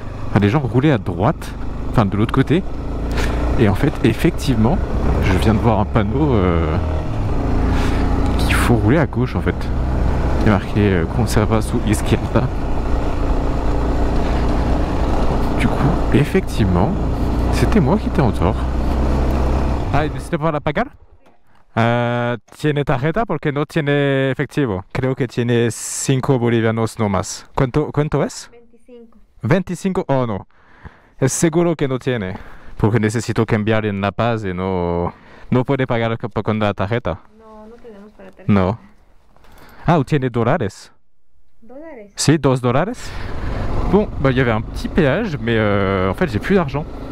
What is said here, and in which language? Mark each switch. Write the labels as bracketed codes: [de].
[fr] Enfin, les gens roulaient à droite, enfin de l'autre côté, et en fait effectivement je viens de voir un panneau qu'il faut rouler à gauche en fait. Il y a marqué [es] Conserva su izquierda. [fr] Du coup, effectivement, c'était moi qui étais en tort. [es] Ah, ¿necesito para pagar? Tiene tarjeta porque no tiene efectivo. Creo que tiene 5 bolivianos no más. ¿Cuánto es? 25. 25, oh no. Es seguro que no tiene. Porque necesito cambiar en La Paz y no puede pagar con la tarjeta. No, no tenemos para tarjeta. No. Ah, [fr] ou [es] tiene dólares. ¿Dólares? Si, $2. [fr] Bon, bah il y avait un petit péage, mais en fait j'ai plus d'argent.